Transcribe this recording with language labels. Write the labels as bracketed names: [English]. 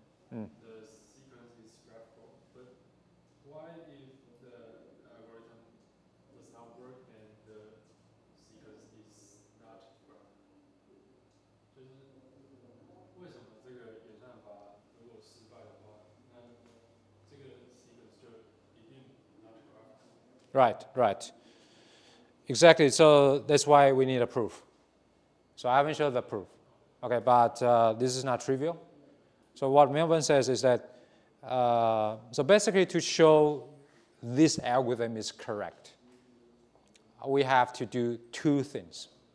[English] The sequence is graphical, but why if the algorithm does not work and the sequence is not graphical? [Chinese] 就是为什么这个演算法如果失败的话，那这个 sequence 就一定 [English] not graphical? Right. Exactly. So that's why we need a proof. So I haven't shown the proof. Okay, but this is not trivial. So what Melvin says is that, so basically to show this algorithm is correct, we have to do 2 things.